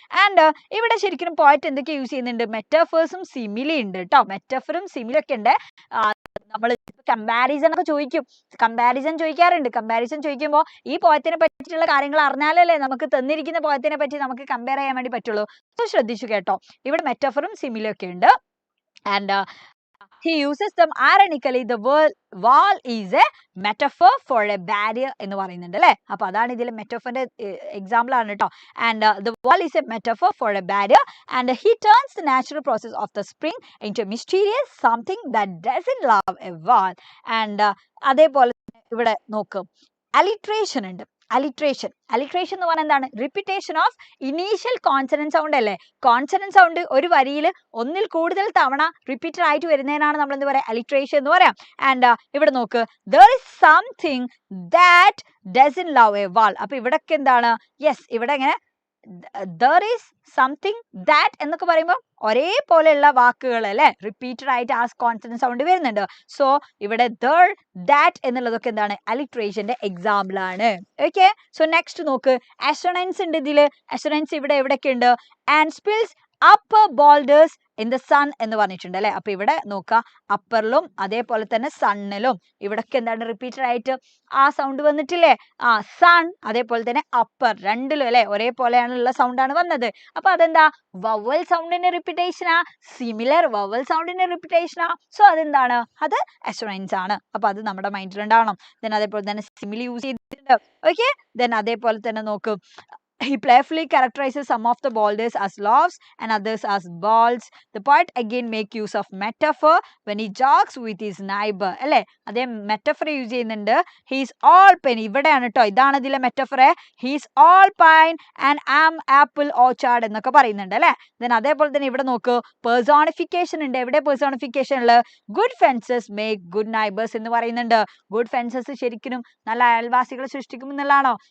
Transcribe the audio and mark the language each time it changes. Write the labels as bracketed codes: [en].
[ml] And ഇവിടെ ശരിക്കും പോയിറ്റ് എന്തൊക്കെ യൂസ് ചെയ്യുന്നുണ്ട്, മെറ്റാഫേഴ്സും സിമിലി ഉണ്ട് കേട്ടോ. മെറ്റാഫറും സിമിലി ഒക്കെ ഉണ്ട്. നമ്മൾ കമ്പാരിസൺ ഒക്കെ ചോദിക്കാറുണ്ട്. കമ്പാരിസൺ ചോദിക്കുമ്പോൾ ഈ പോയത്തിനെ പറ്റിയിട്ടുള്ള കാര്യങ്ങൾ അറിഞ്ഞാലല്ലേ നമുക്ക് തന്നിരിക്കുന്ന പോയത്തിനെ പറ്റി നമുക്ക് കമ്പയർ ചെയ്യാൻ വേണ്ടി പറ്റുള്ളൂ. സോ ശ്രദ്ധിച്ചു കേട്ടോ, ഇവിടെ മെറ്റാഫറും സിമിലി ഒക്കെ ഉണ്ട്. [en] And he uses them ironically. The wall is a metaphor for a barrier [ml] എന്ന് പറയുന്നുണ്ട് അല്ലേ. അപ്പൊ അതാണ് ഇതിൽ മെറ്റഫറിന്റെ എക്സാമ്പിൾ ആണ് കേട്ടോ. [en] And the wall is a metaphor for a barrier and he turns the natural process of the spring into mysterious something that doesn't love a wall. [ml] And അതേപോലെ ഇവിടെ നോക്കും, അലിട്രേഷൻ ഉണ്ട്. അലിട്രേഷൻ എന്ന് പറഞ്ഞാൽ എന്താണ്, repetition of initial consonant sound അല്ലേ. Consonant sound ഒരു വരിയിൽ ഒന്നിൽ കൂടുതൽ തവണ റിപ്പീറ്റഡ് ആയിട്ട് വരുന്നതിനാണ് നമ്മൾ എന്ത് പറയാ, അലിട്രേഷൻ എന്ന് പറയാം. ആൻഡ് ഇവിടെ നോക്ക്, [en] there is something that doesn't love a wall. [ml] അപ്പൊ ഇവിടൊക്കെ എന്താണ്, യെസ് ഇവിടെ എങ്ങനെ [en] there is something that [ml] എന്നൊക്കെ പറയുമ്പോൾ ഒരേപോലെയുള്ള വാക്കുകൾ അല്ലെ റിപ്പീറ്റഡ് ആയിട്ട് ആ കോൺസണന്റ് സൗണ്ട് വരുന്നുണ്ട്. സോ ഇവിടെ there, that എന്നുള്ളതൊക്കെ എന്താണ്, അലിട്രേഷന്റെ എക്സാമ്പിൾ ആണ്. ഓക്കെ, സോ നെക്സ്റ്റ് നോക്ക്, അസൊണൻസ് ഉണ്ട് ഇതില്. അസൊണൻസ് ഇവിടെ എവിടെയൊക്കെ ഉണ്ട്, [en] and spills upper boulders in the sun [ml] എന്ന് പറഞ്ഞിട്ടുണ്ട് അല്ലെ. അപ്പൊ ഇവിടെ നോക്കുക, അപ്പറിലും അതേപോലെ തന്നെ സണ്ണിലും ഇവിടൊക്കെ എന്താണ് റിപ്പീറ്റഡ് ആയിട്ട് ആ സൗണ്ട് വന്നിട്ടില്ലേ. സൺ അതേപോലെ തന്നെ അപ്പർ രണ്ടിലും അല്ലെ ഒരേപോലെയാണുള്ള സൗണ്ടാണ് വന്നത്. അപ്പൊ അതെന്താ, വവൽ സൗണ്ടിന്റെ റിപ്പീറ്റേഷനാ, സിമിലർ വവൽ സൗണ്ടിന്റെ റിപ്പീറ്റേഷനാ. സോ അതെന്താണ്, അത് അസൊണൻസ് ആണ്. അപ്പൊ അത് നമ്മുടെ മൈൻഡിൽ ഉണ്ടാവണം. ദെൻ അതേപോലെ തന്നെ സിമിലി യൂസ് ചെയ്തിട്ടുണ്ട്. ഓക്കെ, ദെൻ അതേപോലെ തന്നെ നോക്കും, [en] he playfully characterizes some of the boulders as loaves and others as balls. The poet again make use of metaphor when he jogs with his neighbor. [ml] അല്ലേ അതേ metaphor use ചെയ്യുന്നുണ്ട്. [en] he's all pine [ml] ഇവിടെയാണ് കേട്ടോ, ഇതാണ് ഇതിലെ metaphor. [en] he's all pine and am apple orchard [ml] എന്നൊക്കെ പറയുന്നുണ്ട് അല്ലേ. ദെൻ അതേപോലെ തന്നെ ഇവിടെ നോക്ക് പേഴ്സോണിഫിക്കേഷൻ ഉണ്ട്. എവിടെ പേഴ്സോണിഫിക്കേഷൻ ഉള്ളത്? [en] good fences make good neighbours [ml] എന്ന് പറയുന്നുണ്ട്. ഗുഡ് ഫെൻസസ് ശരിക്കും നല്ല അയൽവാസികളെ സൃഷ്ടിക്കും എന്നുള്ളതാണോ?